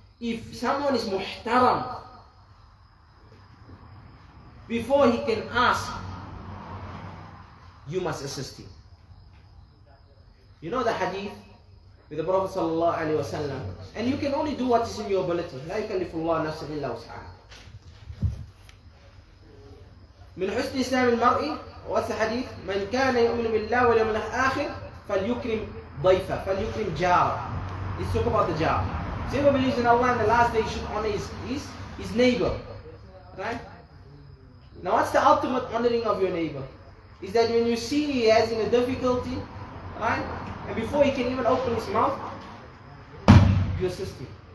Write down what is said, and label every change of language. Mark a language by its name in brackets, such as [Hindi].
[English] If someone is muhtaram, before he can ask, you must assist him. The hadith with the Prophet ﷺ, and you can only do what is in your ability. [Arabic] لا يكلف الله نفسا إلا وسعها. من حسن إسلام المرء، [English] what's the hadith? [Arabic] من كان يؤمن بالله واليوم الآخر فليكرم ضيفه فليكرم جاره. [English] Let's talk about the jar. Whoever believes in Allah and the last day should honor his neighbor. Right? Now what's the ultimate honoring of your neighbor? Is that when you see he has in a difficulty, right? And before he can even open his mouth, you assist him.